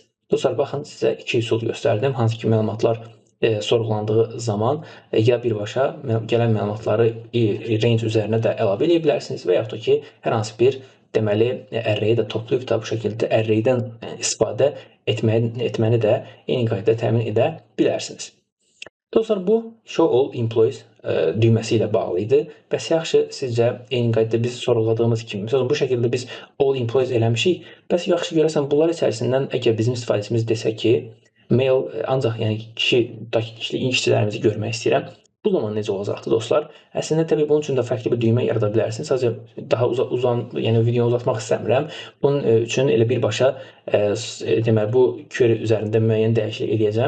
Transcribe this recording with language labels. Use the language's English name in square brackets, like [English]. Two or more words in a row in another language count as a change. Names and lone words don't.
[Azerbaijani] Dostlar, baxın, sizə iki üsul göstərdim, hansı ki məlumatlar sorğulandığı zaman ya birbaşa gələn məlumatları range üzərinə də əlavə edə bilərsiniz və yaxud da ki, hər hansı bir deməli ərreyi də toplayıb da bu şəkildə ərreydən istifadə etməni də eyni qaydada təmin edə bilərsiniz. Dostlar, bu [English] show all employees [Azerbaijani] düyməsi ilə bağlı idi. Bəs yaxşı, sizcə eyni qaydada biz sorğuladığımız kimi, məsələn, bu şəkildə biz [English] all employees [Azerbaijani] eləmişik. Bəs yaxşı, görəsən bunlar içərisindən əgər bizim istifadəçimiz desə ki, mail ancaq yəni kişilik işçilərimizi görmək istəyirəm. Bu zaman necə olacaqdır dostlar? Əslində təbii bunun üçün də fərqli bir düymə yarada bilərsiniz. Sadəcə daha yəni videonu uzatmaq istəmirəm. Bunun üçün elə birbaşa deməli bu query üzərində müəyyən dəyişiklik edəcəm.